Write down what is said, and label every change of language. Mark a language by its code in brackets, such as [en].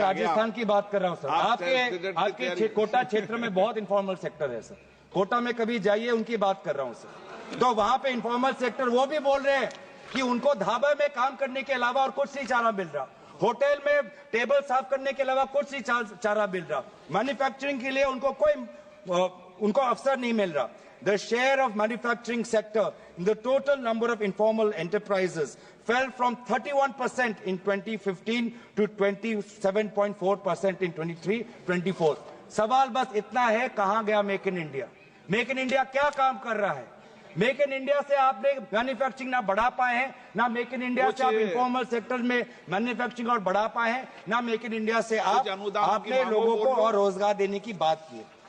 [hi] राजस्थान की बात कर रहा हूँ सर। आपके कोटा क्षेत्र में बहुत इनफॉर्मल सेक्टर है सर, कोटा में कभी जाइए, उनकी बात कर रहा हूँ सर। तो वहां पे इनफॉर्मल सेक्टर वो भी बोल रहे हैं कि उनको ढाबे में काम करने के अलावा और कुछ नहीं चारा मिल रहा, होटल में टेबल साफ करने के अलावा कुछ नहीं चारा मिल रहा, मैन्युफैक्चरिंग के लिए उनको अवसर नहीं मिल रहा। [en] The share of manufacturing sector in the total number of informal enterprises fell from 31% in 2015 to 27.4% in 23-24। [hi] सवाल बस इतना है, कहां गया make in India? Make in India क्या काम कर रहा है? मेक इन इंडिया से आपने मैन्युफैक्चरिंग ना बढ़ा पाए हैं, ना मेक इन इंडिया से आप इनफॉर्मल सेक्टर में मैन्युफैक्चरिंग और बढ़ा पाए हैं, ना मेक इन इंडिया से आपने लोगों को और रोजगार देने की बात की है।